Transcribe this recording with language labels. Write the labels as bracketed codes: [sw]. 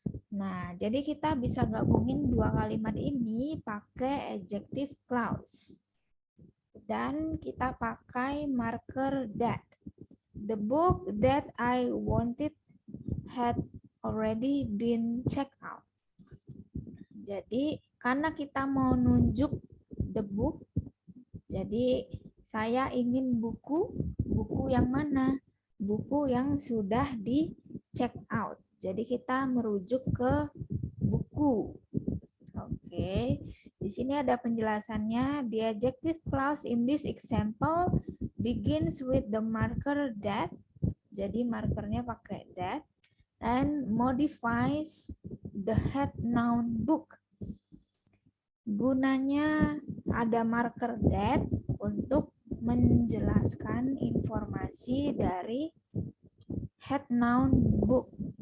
[id] Nah, jadi kita bisa gabungin dua kalimat ini pakai adjective clause. Dan kita pakai marker that. [en] The book that I wanted had already been checked out. [id] Jadi, karena kita mau nunjuk [en] the book, [id] jadi saya ingin buku yang mana? Buku yang sudah di check out. Jadi kita merujuk ke buku. Oke, di sini ada penjelasannya. [en] The adjective clause in this example begins with the marker that. [id] Jadi markernya pakai that [en] and modifies the head noun book. [id] Gunanya ada marker that untuk menjelaskan informasi dari [en] head noun book.